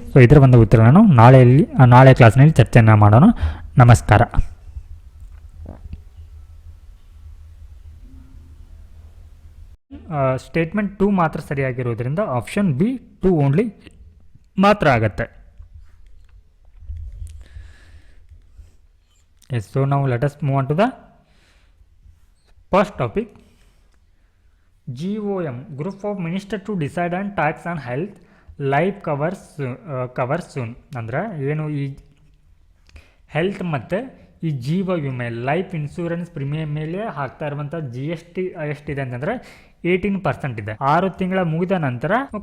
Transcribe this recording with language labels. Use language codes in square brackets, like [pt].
[kn] So ಇದರ ಒಂದು ಉತ್ತರವನ್ನು ನಾಳೆ ಕ್ಲಾಸ್ನಲ್ಲಿ ಚರ್ಚೆಯನ್ನು ಮಾಡೋಣ. ನಮಸ್ಕಾರ. ಸ್ಟೇಟ್ಮೆಂಟ್ 2 ಮಾತ್ರ ಸರಿಯಾಗಿರುವುದರಿಂದ ಆಪ್ಷನ್ ಬಿ 2 ಓನ್ಲಿ ಮಾತ್ರ ಆಗುತ್ತೆ. [en] Yes, so now let us move on to the first topic. GOM, Group of Ministers to Decide on Tax on Health Life Cover Soon. [kn] ಅಂದರೆ ಏನು ಈ ಹೆಲ್ತ್ ಮತ್ತು ಈ ಜೀವ ವಿಮೆ ಲೈಫ್ ಇನ್ಶೂರೆನ್ಸ್ ಪ್ರೀಮಿಯಂ ಮೇಲೆ ಹಾಕ್ತಾ ಇರುವಂಥ GST ಎಷ್ಟಿದೆ ಅಂತಂದರೆ 18% ಇದೆ. 6 ತಿಂಗಳ ಮುಗಿದ ನಂತರ ಓಕೆ